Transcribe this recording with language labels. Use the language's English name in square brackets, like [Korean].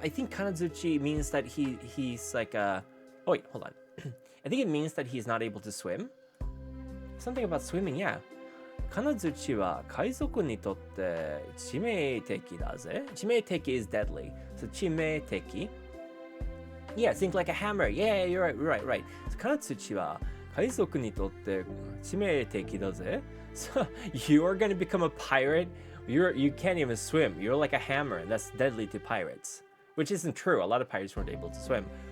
[English] I think Kanazuchi means that he's like a... Oh, wait, hold on. I think it means that he's not able to swim. Something about swimming, yeah. [Japanese] Kanazuchi は海賊にとって致命的だぜ. [English] 致命的 is deadly. So 致命的. Yeah, think like a hammer. Yeah, you're right. [Japanese] So 金槌は海賊にとって致命的だぜ. [English] So you are going to become a pirate. You can't even swim. You're like a hammer, and that's deadly to pirates. Which isn't true. A lot of pirates weren't able to swim.